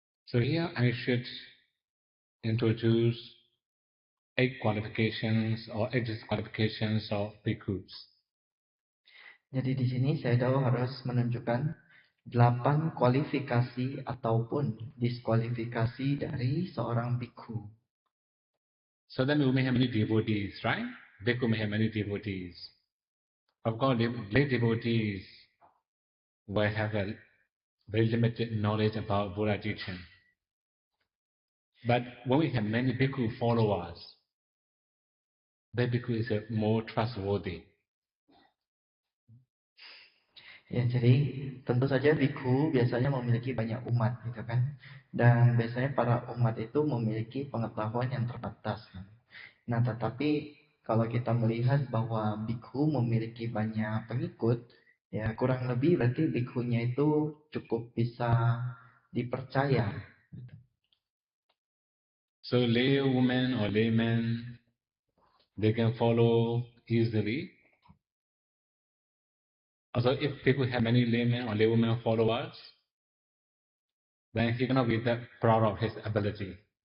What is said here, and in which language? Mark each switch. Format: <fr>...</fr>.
<en>So here I should introduce 8 qualifications or 8 disqualifications of bhikkhus.</en> <id>Jadi di sini saya harus menunjukkan 8 kualifikasi ataupun diskualifikasi dari seorang bhikkhu.</id> <en>So then we may have many devotees, right? Bhikkhu may have many devotees. Of course, lay devotees will have a very limited knowledge about Buddha teaching. But when we have many bhikkhu followers, that bhikkhu is more trustworthy.</en> <id>Ya, jadi tentu saja bhikkhu biasanya memiliki banyak umat gitu kan. Dan biasanya para umat itu memiliki pengetahuan yang terbatas. Nah, tetapi kalau kita melihat bahwa bhikkhu memiliki banyak pengikut, ya kurang lebih berarti bhikkhunya itu cukup bisa dipercaya.</id> <en>So lay women or laymen, they can follow easily. Also, if people have many laymen or laywomen followers, then he cannot be that proud of his ability.</en>